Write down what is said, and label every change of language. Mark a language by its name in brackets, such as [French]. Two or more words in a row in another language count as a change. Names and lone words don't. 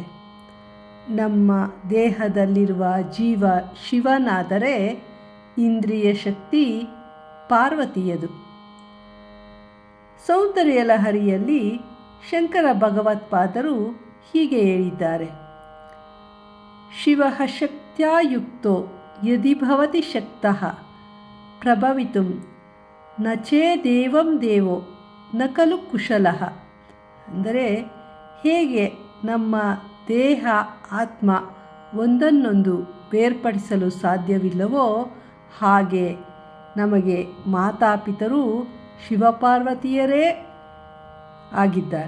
[Kannada] ನಮ್ಮ ದೇಹದಲ್ಲಿರುವ ಜೀವ ಶಿವನಾದರೆ ಇಂದ್ರಿಯ ಶಕ್ತಿ ಪಾರ್ವತಿಯದು. ಸೌಂದರ್ಯ ಲಹರಿಯಲ್ಲಿ ಶಂಕರ ಭಗವತ್ಪಾದರು ಹೀಗೆ ಹೇಳಿದ್ದಾರೆ: [Sanskrit] ಶಿವಃ ಶಕ್ತ್ಯಾ ಯುಕ್ತೋ ಯದಿ ಭವತಿ ಶಕ್ತಃ ಪ್ರಭವಿತುಂ ನ ಚೇದೇವಂ ದೇವೋ ನ ಖಲು ಕುಶಲಃ. [Kannada] ಅಂದರೆ ಹೇಗೆ ನಮ್ಮ ದೇಹ ಆತ್ಮ ಒಂದನ್ನೊಂದು ಬೇರ್ಪಡಿಸಲು ಸಾಧ್ಯವಿಲ್ಲವೋ ಹಾಗೆ ನಮಗೆ ಮಾತಾಪಿತರು ಶಿವಪಾರ್ವತಿಯರೇ ಆಗಿದ್ದಾರೆ.